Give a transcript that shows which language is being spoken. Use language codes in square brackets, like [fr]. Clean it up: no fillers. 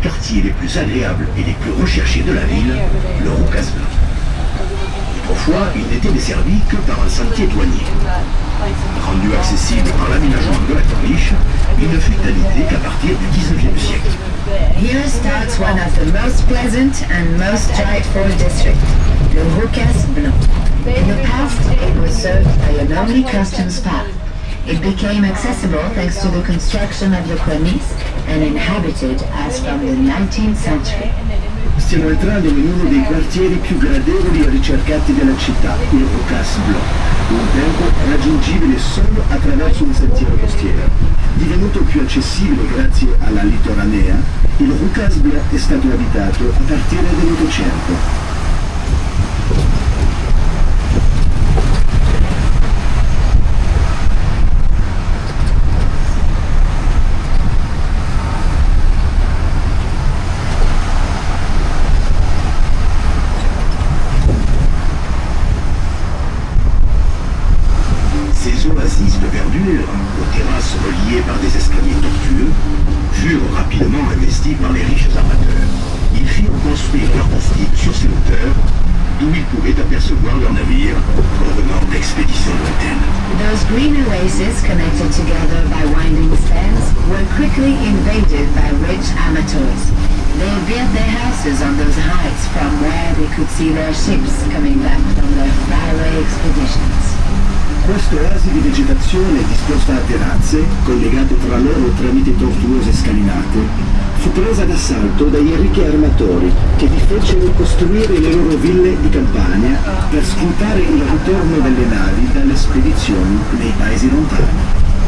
[fr] quartiers les plus agréables et les plus recherchés de la ville, le Roucas Blanc. Autrefois, il n'était desservi que par un sentier douanier. Rendu accessible par l'aménagement de la corniche, il ne fut habité qu'à partir du 19e siècle. [en] Here starts one of the most pleasant and most delightful districts, the Roucas Blanc. In the past, it was served by a lonely customs path. It became accessible thanks to the construction of the cornice and inhabited as from the 19th century. [it] Stiamo entrando in uno dei quartieri più gradevoli e ricercati della città, il Roucas Blanc, un tempo raggiungibile solo attraverso un sentiero costiero. Divenuto più accessibile grazie alla litoranea, il Roucas Blanc è stato abitato a partire dall'Ottocento. [fr] Ces oasis de verdure, aux terrasses reliées par des escaliers tortueux, furent rapidement investis par les riches armateurs. Ils firent construire leurs bastides sur ces hauteurs, d'où ils pouvaient apercevoir leurs navires provenant d'expéditions lointaines. [en] Those green oases connected together by winding stands were quickly invaded by rich amateurs. They built their houses on those heights from where they could see their ships coming back from their faraway expeditions. [it] Questo oasi di vegetazione disposta a terrazze, collegate tra loro tramite tortuose scalinate, fu presa d'assalto dai ricchi armatori che vi fecero costruire le loro ville di campagna per sfruttare il ritorno delle navi dalle spedizioni nei paesi lontani.